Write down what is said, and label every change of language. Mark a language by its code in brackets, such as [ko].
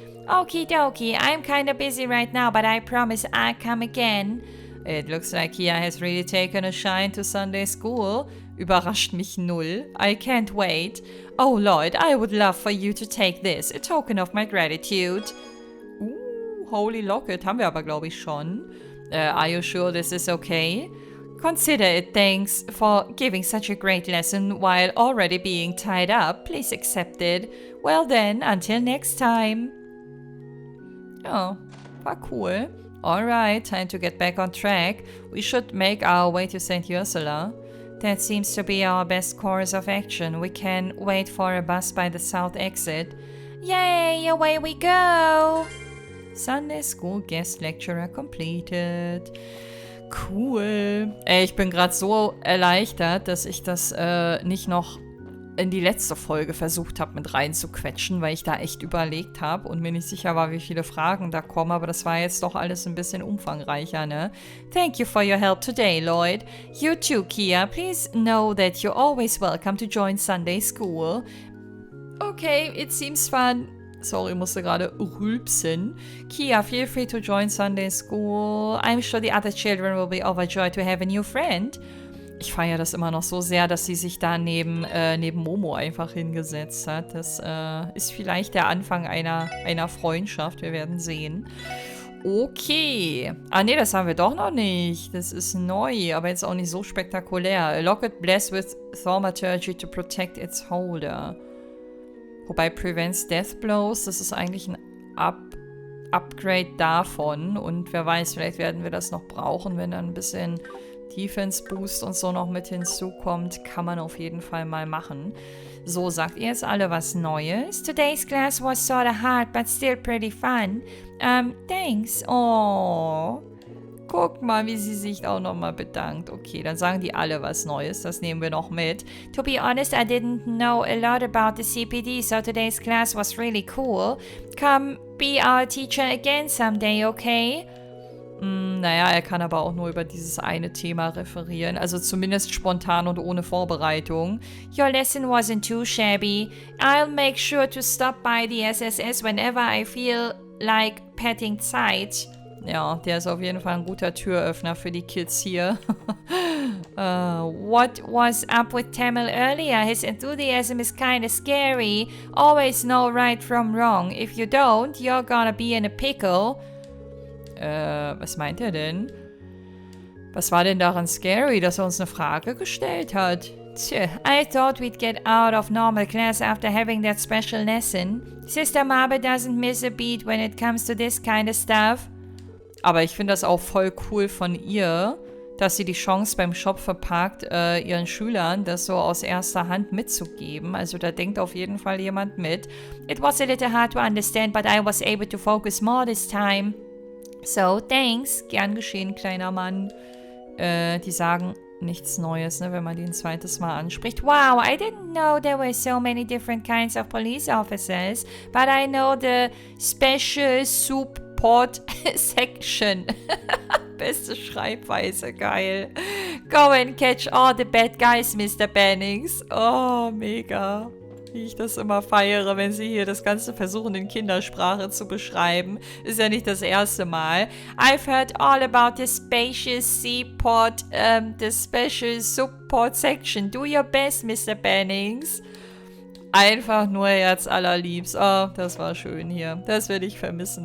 [en] Okie dokie, I'm kinda busy right now, but I promise I'll come again. It looks like Kia has really taken a shine to Sunday school. [de] Überrascht mich null. [en] I can't wait. Oh, Lloyd, I would love for you to take this, a token of my gratitude. [de] Holy Locket haben wir aber, glaube ich, schon. [en] Are you sure this is okay? Consider it thanks for giving such a great lesson while already being tied up. Please accept it. Well then, until next time. Oh, [de] war cool. [en] Alright, time to get back on track. We should make our way to St. Ursula. That seems to be our best course of action. We can wait for a bus by the south exit. Yay, away we go! Sunday School Guest Lecturer completed. Cool. [de] Ey, ich bin gerade so erleichtert, dass ich das nicht noch in die letzte Folge versucht habe mit reinzuquetschen, weil ich da echt überlegt habe und mir nicht sicher war, wie viele Fragen da kommen, aber das war jetzt doch alles ein bisschen umfangreicher, ne? [en] Thank you for your help today, Lloyd. You too, Kia. Please know that you're always welcome to join Sunday School. Okay, it seems fun. [de] Sorry, musste gerade rülpsen. [en] Kia, feel free to join Sunday School. I'm sure the other children will be overjoyed to have a new friend. [de] Ich feiere das immer noch so sehr, dass sie sich da neben Momo einfach hingesetzt hat. Das ist vielleicht der Anfang einer Freundschaft. Wir werden sehen. Okay. Ah, nee, das haben wir doch noch nicht. Das ist neu, aber jetzt auch nicht so spektakulär. [en] A locket blessed with thaumaturgy to protect its holder. [de] Wobei [en] prevents death blows, [de] das ist eigentlich ein Upgrade davon. Und wer weiß, vielleicht werden wir das noch brauchen, wenn dann ein bisschen Defense Boost und so noch mit hinzukommt. Kann man auf jeden Fall mal machen. So, sagt ihr jetzt alle was Neues? [en] Today's class was sorta hard, but still pretty fun. Thanks. Oh. [de] Guck mal, wie sie sich auch nochmal bedankt. Okay, dann sagen die alle was Neues. Das nehmen wir noch mit. [en] To be honest, I didn't know a lot about the CPD, so today's class was really cool. Come be our teacher again someday, okay? [de] Naja, er kann aber auch nur über dieses eine Thema referieren. Also zumindest spontan und ohne Vorbereitung. [en] Your lesson wasn't too shabby. I'll make sure to stop by the SSS whenever I feel like petting Zeit. [de] Ja, der ist auf jeden Fall ein guter Türöffner für die Kids hier. [en] What was up with Tamil earlier? His enthusiasm is kinda scary. Always know right from wrong. If you don't, you're gonna be in a pickle. [de] Was meint er denn? Was war denn daran scary, dass er uns eine Frage gestellt hat? [en] Tja, I thought we'd get out of normal class after having that special lesson. Sister Mabe doesn't miss a beat when it comes to this kind of stuff. [de] Aber ich finde das auch voll cool von ihr, dass sie die Chance beim Shop verpackt, ihren Schülern das so aus erster Hand mitzugeben. Also da denkt auf jeden Fall jemand mit. [en] It was a little hard to understand, but I was able to focus more this time. So, thanks. [de] Gern geschehen, kleiner Mann. Die sagen nichts Neues, ne, wenn man die ein zweites Mal anspricht. [en] Wow, I didn't know there were so many different kinds of police officers, but I know the Special Support Section. [de] Beste Schreibweise, geil. [en] Go and catch all the bad guys, Mr. [de] Bennings. Oh, mega. Wie ich das immer feiere, wenn sie hier das Ganze versuchen, in Kindersprache zu beschreiben. Ist ja nicht das erste Mal. [en] I've heard all about the spacious seaport, the special support section. Do your best, Mr. Bennings. [de] Einfach nur herzallerliebst. Oh, das war schön hier. Das werde ich vermissen.